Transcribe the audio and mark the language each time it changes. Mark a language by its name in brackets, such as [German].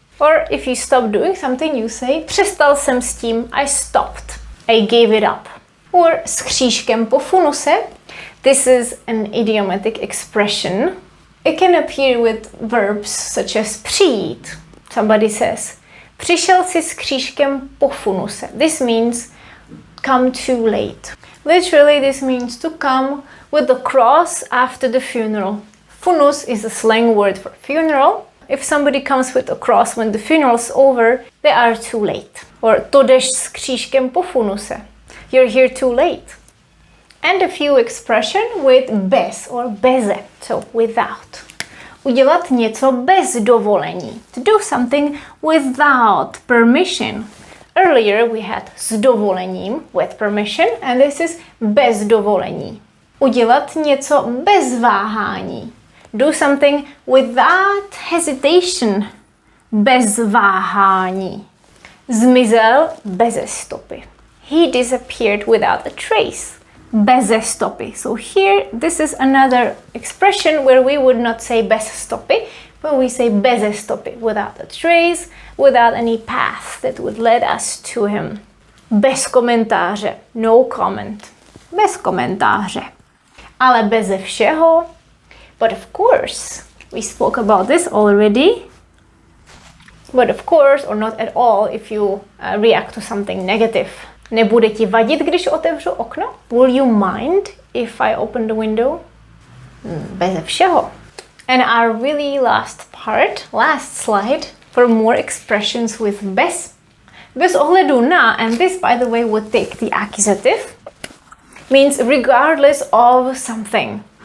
[English] Or if you stop doing something, you say [Czech] přestal jsem s tím, [English] I stopped. I gave it up. Or [Czech] s křížkem po funuse. [English] This is an idiomatic expression. It can appear with verbs such as přijít. Somebody says, [Czech] přišel si s křížkem po funuse. [English] This means come too late. Literally, this means to come with the cross after the funeral. Funus is a slang word for funeral. If somebody comes with a cross when the funeral's over, they are too late. Or [Czech] to jdeš s křížkem po funuse. [English] You're here too late. And a few expression with bez or beze, so without. [Czech] Udělat něco bez dovolení. [English] To do something without permission. Earlier we had [Czech] s dovolením, [English] with permission, and this is [Czech] bez dovolení. Udělat něco bez váhání. [English] Do something without hesitation. [Czech] bez váhání. Zmizel beze stopy. [English] He disappeared without a trace. [Czech] Beze stopy. [English] So here, this is another expression where we would not say [Czech] bez stopy, [English] but we say [Czech] beze stopy, [English] without a trace, without any path that would lead us to him. [Czech] Bez komentáře. [English] No comment. [Czech] Bez komentáře. Ale beze všeho. [English] But of course, we spoke about this already. But of course, or not at all, if you react to something negative. [Czech] Nebude ti vadit, když otevřu okno? [English] Will you mind if I open the window? [Czech] Beze všeho. [English] And our really last part, last slide, for more expressions with bez. [Czech] Bez ohledu na, [English] and this, by the way, would take the accusative, means regardless of something.